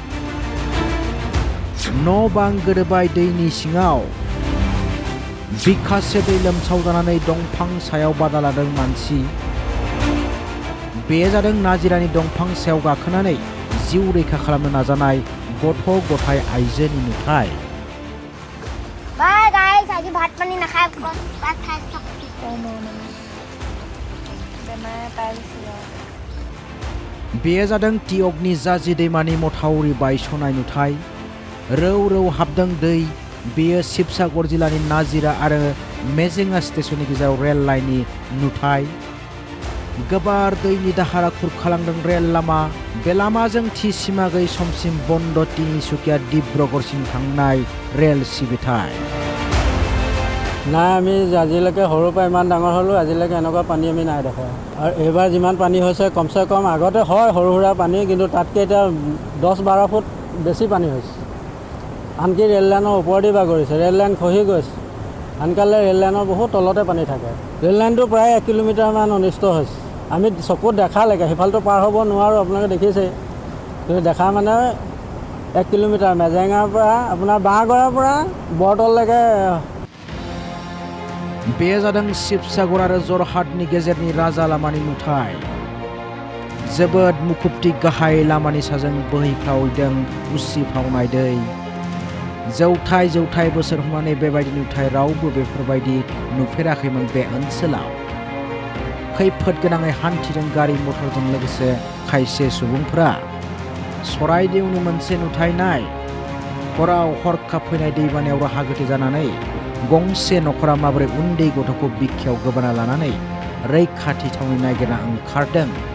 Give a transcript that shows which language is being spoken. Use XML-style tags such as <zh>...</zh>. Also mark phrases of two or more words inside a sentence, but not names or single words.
<brx>न' बां गोदोबाय दैनि सिङाव बिखासे दै लोमसावजानानै दंफां सायाव बादा लादों मानसि बे जादों नाजिरानि दंफां सायाव गाखोनानै जिउ रैखा खालामनो नाजानाय गथ' गथाय आइजोनि नुथाय</brx> <hi>बाय गाइस आज भात पानी ना खाए भात खाए सब</hi> <brx>बेयो जादों टिअगनि जाजि दैमानि मथावरि बायस'नाय नुथाय रौ रौ हाबदों दै बेयो शिबसागर जिल्लानि नाजिरा आरो मेजेंगा स्टेशननि गेजेराव रेल लाइननि नुथाय गोबार दैनि दाहारा खुरखालांदों रेल लामा बे लामाजों थि सिमा गैयै समसिम बन्द तिनिसुकिया डिब्रुगड़सिम थांनाय रेल सिबिथाय</brx> <as>নাই আমি আজিলৈকে সৰুৰ পৰা ইমান ডাঙৰ হ'লোঁ আজিলৈকে এনেকুৱা পানী আমি নাই দেখা আৰু এইবাৰ যিমান পানী হৈছে কমচে কম আগতে হয় সৰু সুৰা পানী কিন্তু তাতকৈ এতিয়া 10-12 ফুট বেছি পানী হৈছে আনকি ৰেল লাইনৰ ওপৰেদি বাগৰিছে ৰেল লাইন খহি গৈছে আনকালে ৰেল লাইনৰ বহুত তলতে পানী থাকে ৰেল লাইনটো প্ৰায় 1 কিলোমিটাৰমান অনিষ্ট হৈছে আমি চকুত দেখালৈকে সিফালটো পাৰ হ'ব নোৱাৰোঁ আপোনালোকে দেখিছে কিন্তু দেখা মানে 1 কিলোমিটাৰ মেজেঙাৰ পৰা আপোনাৰ বাঁহগড়াৰ পৰা বৰতললৈকে</as> <brx>बेयो जादों शिबसागर आरो जरहाटनि गेजेरनि राजा लामानि नुथाय जोबोद मुखुबथि गाहाय लामानि साजों बोहैख्लावदों उसिफावनाय दै जौथाय जौथाय बोसोर हमनानै बेबायदि नुथाय रावबो बेफोरबायदि नुफेराखैमोन बे ओनसोलाव खैफोद गोनाङै हान्थिदों गारि मथरजों लोगोसे खायसे सुबुंफोरा सराइदेउनि मोनसे नुथाय नाय हराव हरखाब फैनाय दैबानायाव राहा गोथे जानानै गंसे नखरा माबोरै उन्दै गथ'खौ बिखायाव गोबाना लानानै रैखाथि थावनि नागिरना ओंखारदों</brx>